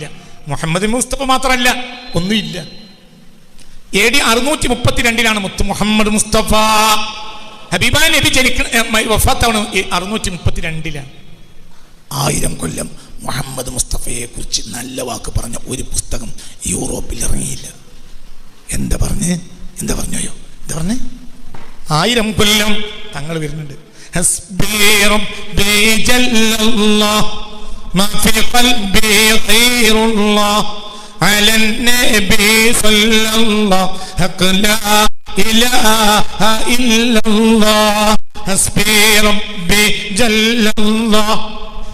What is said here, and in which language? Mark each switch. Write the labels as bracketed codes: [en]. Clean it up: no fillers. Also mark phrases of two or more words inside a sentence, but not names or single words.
[ml] മുഹമ്മദ് മുസ്തഫ മാത്രമല്ല, ഒന്നുമില്ല. AD 632 മുത്ത് മുഹമ്മദ് മുസ്തഫ ഹബീബാ നബി വഫാത്താവണം 632. 1000 കൊല്ലം മുഹമ്മദ് മുസ്തഫയെ കുറിച്ച് നല്ല വാക്ക് പറഞ്ഞ ഒരു പുസ്തകം യൂറോപ്പിൽ ഇറങ്ങിയില്ല. എന്താ പറഞ്ഞോ? എന്താ പറഞ്ഞേ? 1000 കൊല്ലം തങ്ങൾ വരുന്നുണ്ട്. [ar] على النبي صلى الله حق لا إله إلا الله حسبي ربي جل الله